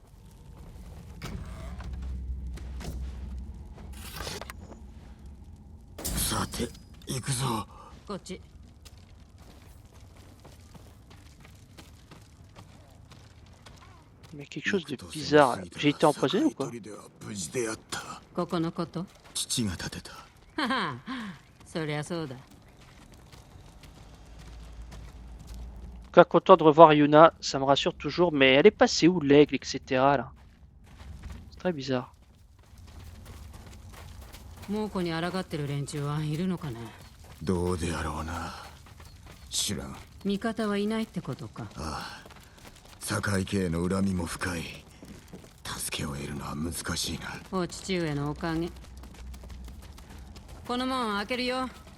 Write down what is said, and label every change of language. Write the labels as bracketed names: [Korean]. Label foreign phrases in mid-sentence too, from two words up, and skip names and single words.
[French] Mais quelque chose de bizarre. J'ai été empoisonné ou quoi? [Japanese] ここのこと？父が建てた。はは、そりゃそうだ。 [French] En tout cas, content de revoir Yuna, ça me rassure toujours, mais elle est passée où l'aigle, etc. là? C'est très bizarre. [Japanese] 猛虎に抗ってる連中はいるのかね。どうであろうな。知らん。味方はいないってことか。ああ。堺家への恨みも深い。助けを得るのは難しいな。お父上のおかげ。この門開けるよ。